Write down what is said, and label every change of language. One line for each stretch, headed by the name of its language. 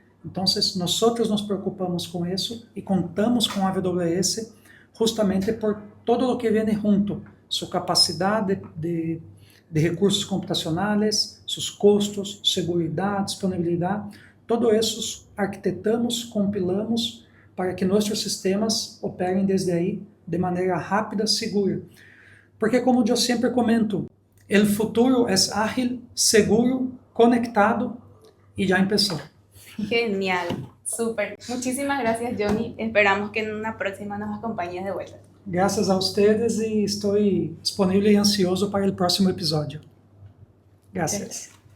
Spanish: Entonces, nosotros nos preocupamos con eso y contamos con AWS justamente por todo lo que viene junto, su capacidad de recursos computacionales, sus costos, seguridad, disponibilidad, todo eso
Portuguese: arquitetamos, compilamos para que nossos sistemas operem desde aí de maneira rápida, segura. Porque, como eu sempre comento, o futuro é ágil, seguro, conectado e já começou.
Spanish: Genial, súper. Muchísimas gracias, Johnny. Esperamos que en una próxima nos acompañes de vuelta.
Portuguese: Graças a
Spanish: ustedes
Portuguese: e estou disponível e ansioso para o próximo episódio.
Spanish: Gracias.